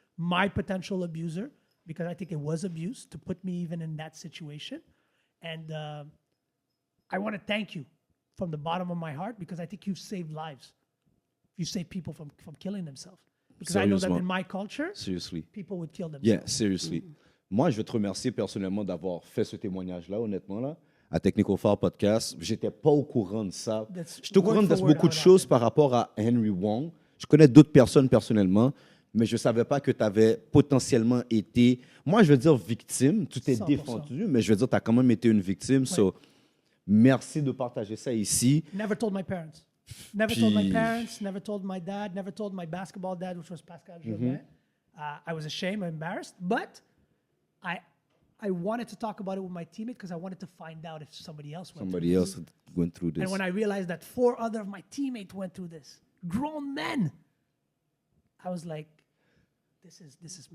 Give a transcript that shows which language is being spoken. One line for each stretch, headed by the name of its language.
English: My potential abuser, because I think it was abuse to put me even in that situation. And I want to thank you from the bottom of my heart because I think you've saved lives. You saved people from killing themselves. Because I know that in my culture, Seriously. people would kill themselves. Yeah, seriously.
French: Moi, je veux te remercier personnellement d'avoir fait ce témoignage-là, honnêtement, là, à TechnicalFoulPodcast. J'étais pas au courant de ça. J'étais au courant de beaucoup de choses par rapport à Henry Wong. Je connais d'autres personnes personnellement, mais je savais pas que tu avais potentiellement été, moi, je veux dire victime. Tu t'es 100%. défendu, mais je veux dire, tu as quand même été une victime. So, merci de partager ça ici.
English: Never told my parents. Never told my parents, never told my dad, never told my basketball dad, which was Pascal Jobin. I was ashamed, embarrassed, but I wanted to talk about it with my teammate because I wanted to find out if somebody else went Somebody through else went through this. this. And when I realized that 4 other of my teammates went through this, grown men, I was like, this is messed